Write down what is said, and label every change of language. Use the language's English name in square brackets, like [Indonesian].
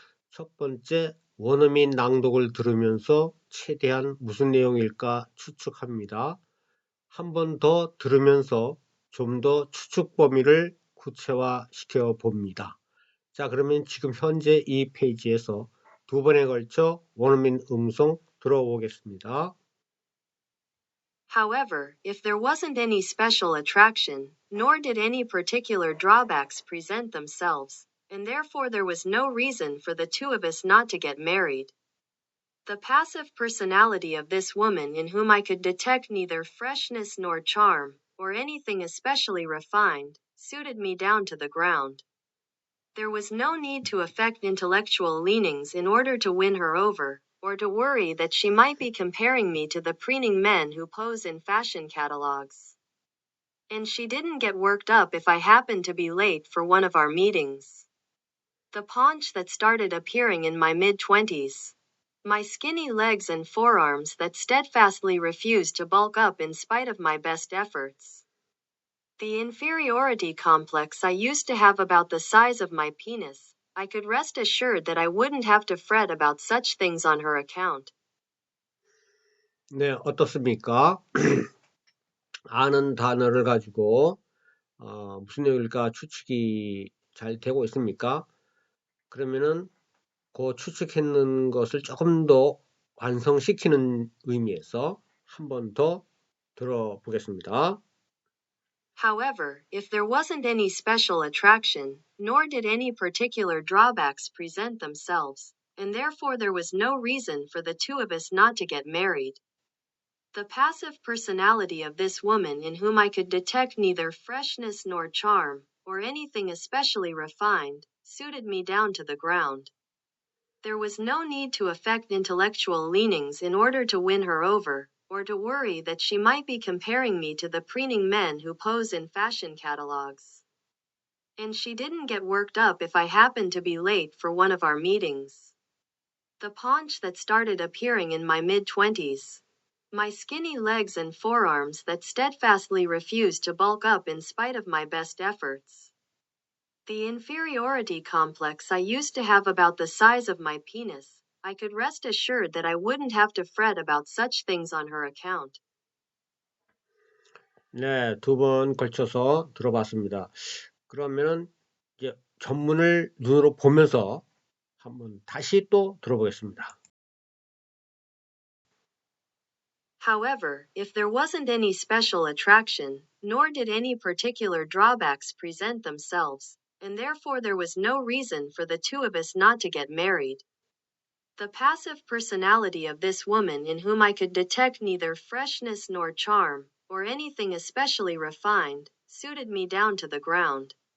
[Korean] 첫 번째, 원어민 낭독을 들으면서 최대한 무슨 내용일까 추측합니다. 한 번 더 들으면서 좀 더 추측 범위를 구체화시켜 봅니다. 자, 그러면 지금 현재 이 페이지에서 두 번에 걸쳐 원어민 음성 들어보겠습니다. [English] However, if there wasn't any special attraction, nor did any particular drawbacks present themselves, and therefore there was no reason for the two of us not to get married. The passive personality of this woman, in whom I could detect neither freshness nor charm, or anything especially refined, suited me down to the ground. There was no need to affect intellectual leanings in order to win her over, or to worry that she might be comparing me to the preening men who pose in fashion catalogs. And she didn't get worked up if I happened to be late for one of our meetings. The paunch that started appearing in my mid-20s. My skinny legs and forearms that steadfastly refused to bulk up in spite of my best efforts. The inferiority complex I used to have about the size of my penis. I could rest assured that I wouldn't have to fret about such things on her account. [Korean] 네, 어떻습니까? 아는 단어를 가지고 무슨 내용일까 추측이 잘 되고 있습니까? 그러면은 그 추측했는 것을 조금 더 완성시키는 의미에서 한 번 더 들어보겠습니다. [English] However, if there wasn't any special attraction, nor did any particular drawbacks present themselves, and therefore there was no reason for the two of us not to get married. The passive personality of this woman, in whom I could detect neither freshness nor charm, or anything especially refined, suited me down to the ground. There was no need to affect intellectual leanings in order to win her over, or to worry that she might be comparing me to the preening men who pose in fashion catalogs. And she didn't get worked up if I happened to be late for one of our meetings. The paunch that started appearing in my mid-20s. My skinny legs and forearms that steadfastly refused to bulk up in spite of my best efforts. The inferiority complex I used to have about the size of my penis. I could rest assured that I wouldn't have to fret about such things on her account. [Korean] 네, 두 번 걸쳐서 들어봤습니다. 그러면은 이제 전문을 눈으로 보면서 한번 다시 또 들어보겠습니다. [English] However, if there wasn't any special attraction, nor did any particular drawbacks present themselves, and therefore there was no reason for the two of us not to get married. The passive personality of this woman, in whom I could detect neither freshness nor charm, or anything especially refined, suited me down to the ground.